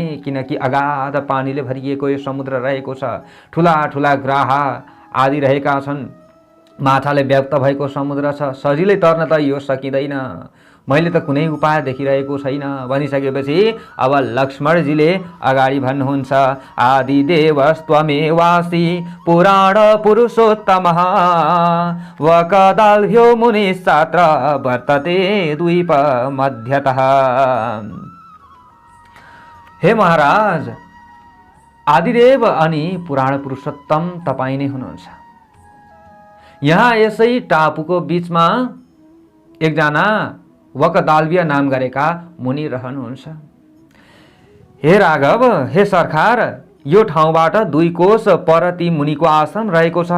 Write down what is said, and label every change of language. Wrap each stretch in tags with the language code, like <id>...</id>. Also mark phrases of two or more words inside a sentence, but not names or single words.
<ne>किनकि अगाध पानीले भरिएको यो समुद्र रहेको छ। ठुला ठुला ग्राह आदि रहेका छन्। माछाले व्याप्त भएको समुद्र छ। सजिलै तर्न त यो सकिँदैन। मैले त कुनै उपाय देखिरहेको छैन भनिसकेपछि अब लक्ष्मणजीले अगाडि भन्नुहुन्छ,</ne> <sa>आदिदेवस्त्वमेवासि पुराण पुरुषोत्तमः वकदाल्भ्यो मुनिश्चात्र वर्तते द्वीप मध्यतः।</sa> <ne>हे महाराज, आदिदेव अनि पुराण पुरुषोत्तम तपाईँ नै हुनुहुन्छ। यहाँ यसै टापुको बीचमा एकजना वकदाल्भ्य नाम गरेका मुनि रहनुहुन्छ। हे राघव, हे सरकार, यो ठाउँबाट 2 कोश पर ती मुनिको आश्रम रहेको छ।</ne>